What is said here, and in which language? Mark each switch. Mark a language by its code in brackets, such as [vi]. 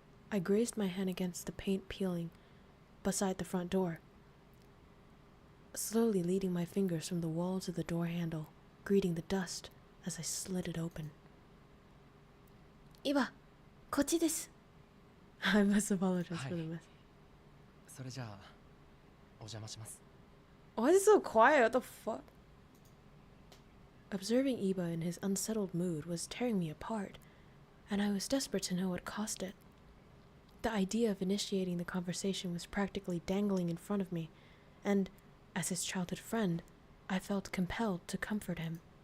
[en] I grazed my hand against the paint peeling beside the front door, slowly leading my fingers from the wall to the door handle, greeting the dust as I slid it open. [ja] Iba, こっちです。 [en] I must apologize for the mess. [ja] それじゃあお邪魔します。 [en] Why is it so quiet? What the fuck? Observing Iba in his unsettled mood was tearing me apart, and I was desperate to know what caused it. The idea of initiating the conversation was practically dangling in front of me, and, as his childhood friend, I felt compelled to comfort him.